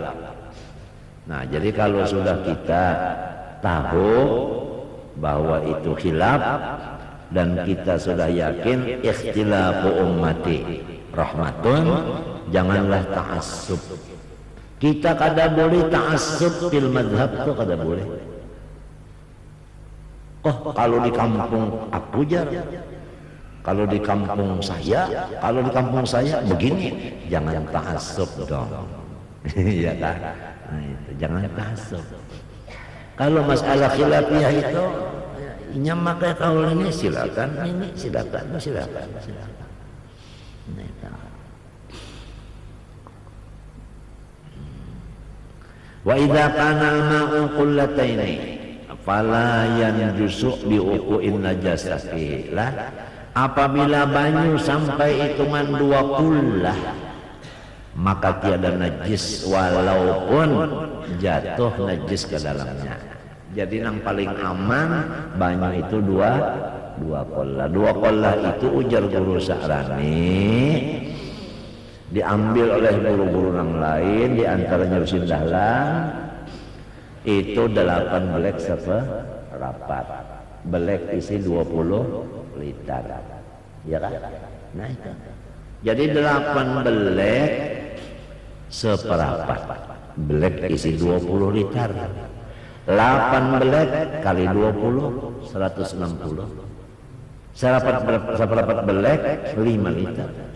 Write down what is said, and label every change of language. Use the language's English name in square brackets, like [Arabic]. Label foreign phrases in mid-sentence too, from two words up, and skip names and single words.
[Indonesian] Nah, jadi kalau sudah kita tahu bahwa itu khilaf dan kita sudah yakin [Arabic] اختلاف أمتي رحمة, [Indonesian] janganlah ta'assub. [Banjar] Kita kada boleh [Arabic] التعصب في المذهب, [Banjar] tuh kada boleh. [Indonesian] Kalau di kampung aku jar, kalau di kampung saya begini, jangan ta'assub dong. Iya kan? Nah, itu jangan ta'assub. Kalau masalah khilafiyah itu Nyamakai kaul ini silakan, ini silakan. [Arabic] وإذا كان الماء قلتين فلا ينجس بوقوع النجاسة. [Indonesian] Lah, apabila banyu sampai hitungan 2 kullah maka tiada najis walaupun jatuh najis ke dalamnya. Jadi yang paling aman banyu itu 2 kullah. 2 kullah itu ujar guru Sa'rani diambil oleh guru-guru yang lain, di antaranya Rusin Dahlan, itu 8 belek seperapat. Belek isi 20 liter. Ya kan? Nah itu. Jadi 8 belek seperapat. Belek isi 20 liter. 8 belek kali 20 160. Seperempat belek 5 liter.